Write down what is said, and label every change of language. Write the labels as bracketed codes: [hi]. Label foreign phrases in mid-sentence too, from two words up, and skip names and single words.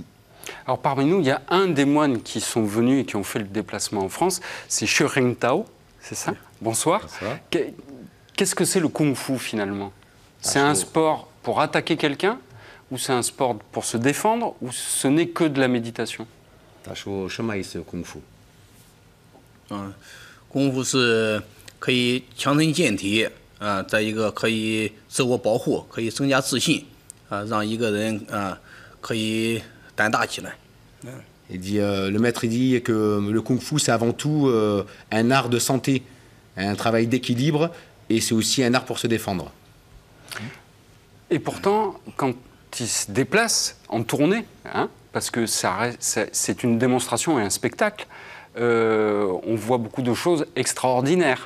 [fr] Alors parmi nous, il y a un des moines qui sont venus et qui ont fait le déplacement en France, c'est Xu Rengtao, c'est ça ? Bonsoir. Bonsoir. Qu'est-ce que c'est le Kung Fu finalement ? C'est un sport pour attaquer quelqu'un ou c'est un sport pour se défendre ou ce n'est que de la méditation ? [zh] 他说什么意思功夫？功夫是可以强身健体啊，再一个可以自我保护，可以增加自信啊，让一个人可以胆大起来。 [fr] Il dit, le maître dit que le Kung Fu c'est avant tout un art de santé, un travail d'équilibre et c'est aussi un art pour se défendre. Et pourtant, quand il se déplace en tournée, parce que c'est une démonstration et un spectacle, on voit beaucoup de choses extraordinaires.